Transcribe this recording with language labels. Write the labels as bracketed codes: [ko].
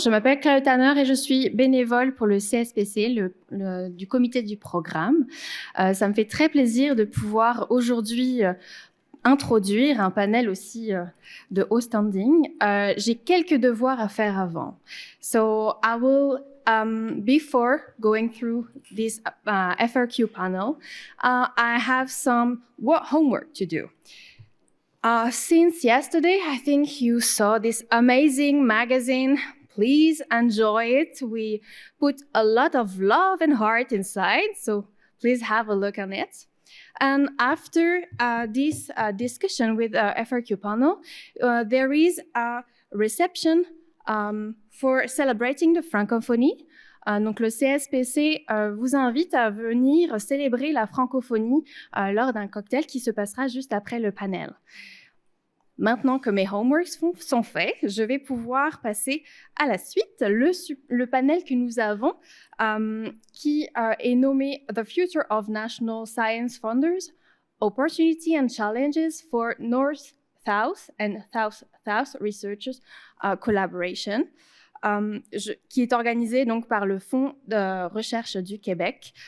[fr] Je m'appelle Claire Le Tanner et je suis bénévole pour le CSPC, du comité du programme. Ça me fait très plaisir de pouvoir aujourd'hui introduire un panel aussi de haut standing. J'ai quelques devoirs à faire avant. [en] So I will, before going through this FRQ panel, I have some homework to do. Since yesterday, I think you saw this amazing magazine. Please enjoy it. We put a lot of love and heart inside, so please have a look on it. And after this discussion with FRQ panel, there is a reception for celebrating the francophonie. [fr] Donc le CSPC vous invite à venir célébrer la francophonie lors d'un cocktail qui se passera juste après le panel. Maintenant que mes homeworks sont faits, je vais pouvoir passer à la suite, le panel que nous avons qui est nommé The Future of National Science Funders, Opportunity and Challenges for North-South and South-South Researchers Collaboration, qui est organisé donc par le Fonds de recherche du Québec.